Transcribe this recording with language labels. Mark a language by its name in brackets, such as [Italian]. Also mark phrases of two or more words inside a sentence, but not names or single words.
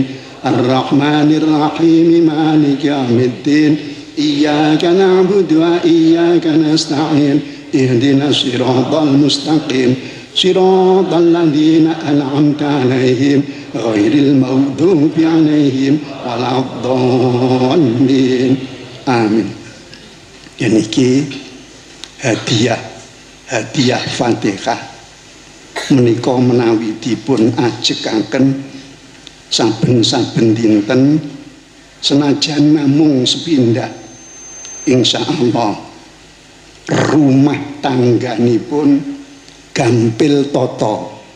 [Arabic] الرحمن الرحيم مالك يوم الدين. إياك نعبد وإياك نستعين. اهدنا الصراط المستقيم صراط الذين أنعمت عليهم غير المغضوب عليهم ولا الضالين. Amin. [Javanese] Niki hadiah Fatihah menika menawi dipun ajegaken saben-saben dinten senajan namung sepindah insyaallah rumah tangganipun gampil tata,